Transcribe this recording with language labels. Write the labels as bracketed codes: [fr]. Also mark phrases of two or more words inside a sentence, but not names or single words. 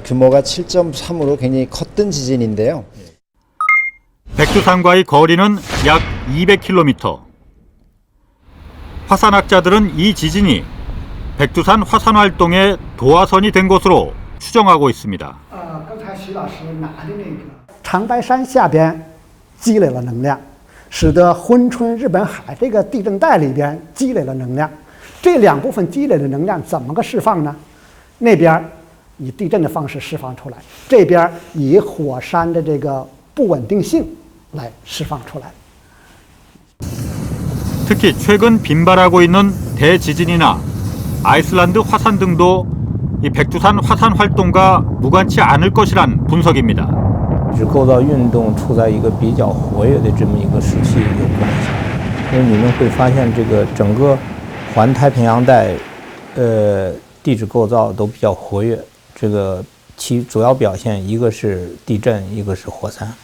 [ko] 규모가 7.3으로 굉장히 컸던 지진인데요. 백두산과의 거리는 약 200km. 화산학자들은 이 지진이 백두산 화산 활동의 도화선이 된 것으로 추정하고 있습니다. [zh] 长白山下边积累了能量，使得珲春日本海这个地震带里边积累了能量。这两部分积累的能量怎么个释放呢？那边以地震的方式释放出来，这边以火山的这个不稳定性来释放出来。 [ko] 특히 최근 빈발하고 있는 대지진이나 아이슬란드 화산 등도 이 백두산 화산 활동과 무관치 않을 것이란 분석입니다. [zh] 地质构造运动处在一个比较活跃的这么一个时期有关系，因为你们会发现这个整个环太平洋带，地质构造都比较活跃。这个其主要表现一个是地震，一个是火山。